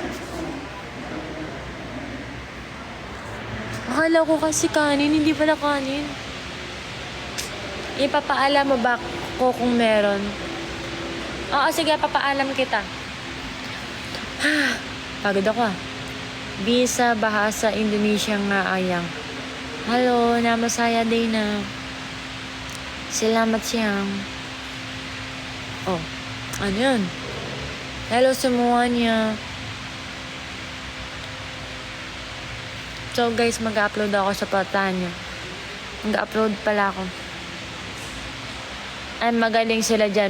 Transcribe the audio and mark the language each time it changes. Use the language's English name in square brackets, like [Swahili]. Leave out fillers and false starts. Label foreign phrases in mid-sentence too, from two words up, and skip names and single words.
[Filipino] Akala ko kasi kanin, hindi pala kanin. Ipapaalam mo ba ko kung meron? Oo, sige, papaalam kita. Pagod ako ah. [Indonesian] Bisa, bahasa, Indonesia nga ayang. Halo, nama saya Dana. Selamat siang. [Filipino] Oh, ano yun? [Indonesian] Hello semuanya. [English] So guys, [Filipino] mag-upload ako sa patahan nyo. Mag-upload pala ako. Ay, magaling sila dyan.